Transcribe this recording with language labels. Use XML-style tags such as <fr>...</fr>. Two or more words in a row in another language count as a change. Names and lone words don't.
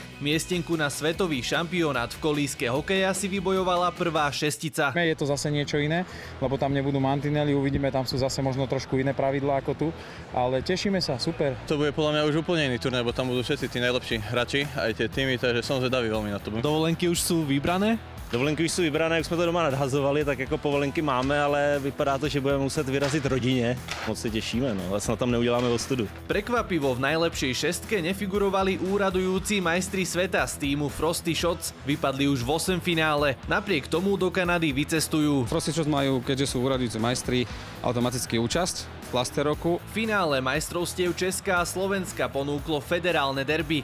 <sk>Miestenku na svetový šampionát v kolíske hokeja si vybojovala prvá šestica. Je to zase niečo iné, lebo tam nebudú mantinely, uvidíme, tam sú zase možno trošku iné pravidlá ako tu, ale tešíme sa, super. To bude podľa mňa už úplne iný turnaj, lebo tam budú všetci tí najlepší hráči, aj tie týmy, takže som zvedavý veľmi na to. Dovolenky už sú vybrané?</sk> <cs>Dovolenky už jsou vybrané, jak jsme to doma nadhazovali, tak jako povolenky máme, ale vypadá to, že budeme muset vyrazit rodině. Moc se těšíme, no, ale snad tam neuděláme ostudu.</cs> <sk>Prekvapivo v najlepšej šestke nefigurovali úradujúci majstri sveta z týmu Frosty Shots. Vypadli už v 8 finále. Napriek tomu do Kanady vycestujú. Frosty Shots majú, keďže sú úradujúci majstri, automaticky účasť v Plasteroku. V finále majstrovstiev Česka a Slovenska ponúklo federálne derby.</sk>